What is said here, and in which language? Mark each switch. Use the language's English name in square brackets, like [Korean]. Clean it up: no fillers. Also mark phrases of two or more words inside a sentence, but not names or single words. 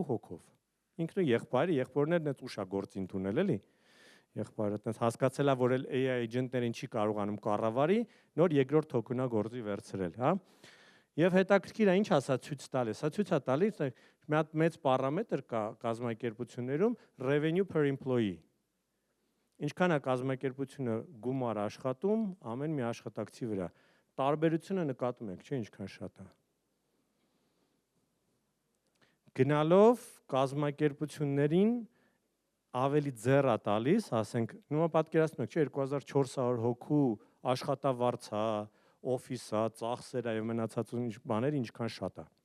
[Armenian] հոգով։ Ինքն ու եղբայրներն էլ ուշա գործին տունել էլի։ Եղբայրը այդպես հասկացել է, որ [English] AI agent- [Armenian] ներին չի կարողանում կառավարի, նոր երկրորդ հոգունա գործի վերցրել, հա։ Եվ հետաքրքիր է ինչ ասա ցույց տալիս, հա ցույց է տալիս մի հատ մեծ պարամետր կա կազմակերպություններում [English] revenue per employee։ [Armenian] Ինչքան է կազմակերպությունը գումար աշխատում ամեն մի աշխատակցի վրա։ Տարբերությունը նկատում եք, չէ՞, ինչքան շատ է։ Գնալով կազմակերպություններին ավելի ձեռ է տալիս, ասենք, նույնիսկ պատկերացնում եք, չէ, 2400 հոգու աշխատավարձ է, օֆիս է, ծախսեր է եւ մնացած բաներ ինչքան շատ է։